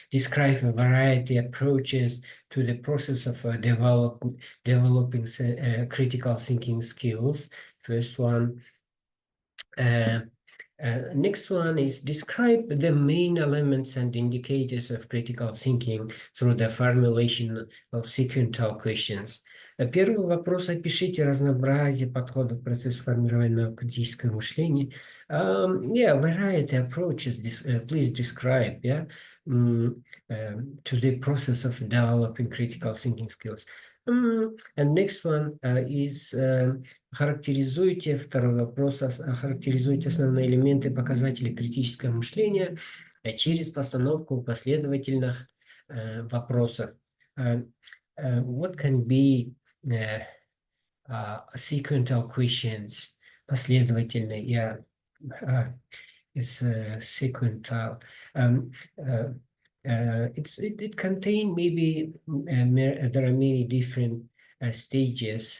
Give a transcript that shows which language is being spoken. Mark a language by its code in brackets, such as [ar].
[en] Describe a variety of approaches to the process of developing critical thinking skills. First one. Next one is describe the main elements and indicators of critical thinking through the formulation of sequential questions. [ru] Первый вопрос: опишите разнообразие подходов к процессу формирования критического мышления. [en] Yeah, variety approaches. Please describe, yeah, to the process of developing critical thinking skills. And next one is [ru] характеризуйте, второй вопрос, характеризуйте основные элементы показателей критического мышления через постановку последовательных вопросов. [en] What can be sequential questions? Последовательные, yeah, is sequential. It contain maybe there are many different stages.